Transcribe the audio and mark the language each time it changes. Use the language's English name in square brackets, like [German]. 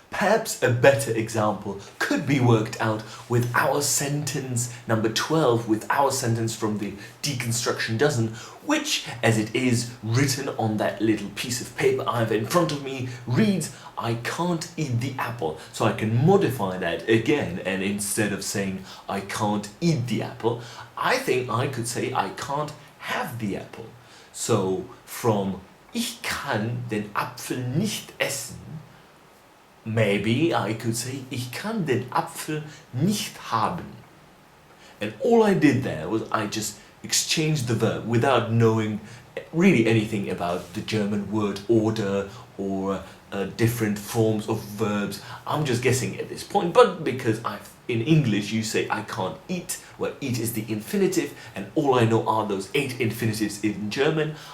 [English] Perhaps a better example could be worked out with our sentence number 12, with our sentence from the deconstruction dozen, which, as it is written on that little piece of paper I have in front of me, reads, I can't eat the apple. So I can modify that again, and instead of saying I can't eat the apple, I think I could say I can't have the apple. So from [German] Ich kann den Apfel nicht essen, [English] maybe I could say, [German] ich kann den Apfel nicht haben. [English] And all I did there was I just exchanged the verb without knowing really anything about the German word order or different forms of verbs. I'm just guessing at this point, but because in English you say I can't eat, well, eat is the infinitive, and all I know are those 8 infinitives in German.